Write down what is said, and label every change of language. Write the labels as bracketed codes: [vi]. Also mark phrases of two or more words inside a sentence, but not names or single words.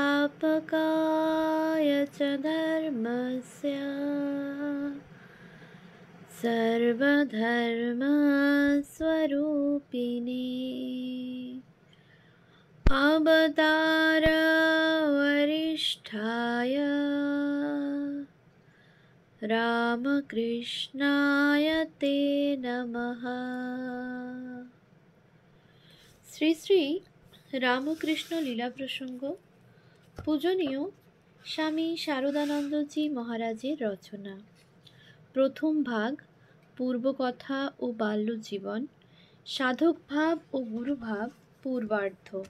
[sa] संस्थापकाय च धर्मस्य सर्वधर्मस्वरूपिणे अवतारवरिष्ठाय रामकृष्णाय ते नमः। [bn] শ্রী শ্রী রামকৃষ্ণ লীলা প্রসঙ্গ পূজনীয় স্বামী শারদানন্দজি মহারাজের রচনা। প্রথম ভাগ, পূর্বকথা ও বাল্যজীবন, সাধক ভাব ও গুরুভাব, পূর্বার্ধ।